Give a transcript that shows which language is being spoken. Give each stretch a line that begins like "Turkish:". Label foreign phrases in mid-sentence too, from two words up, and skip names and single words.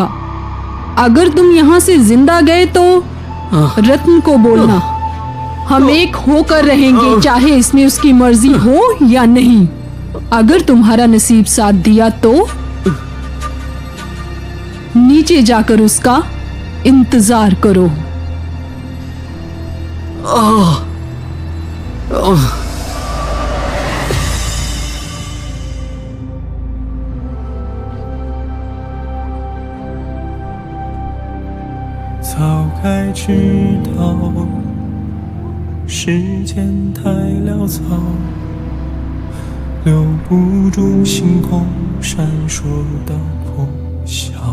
Hindi: अगर तुम यहाँ से जिंदा गए तो रत्न को बोलना, हम एक होकर रहेंगे, चाहे इसमें उसकी मर्जी हो या नहीं। अगर तुम्हारा नसीब साथ दिया तो नीचे जाकर उसका इंतजार करो।
Chinese: 早该知道，时间太潦草，留不住星空闪烁的破晓。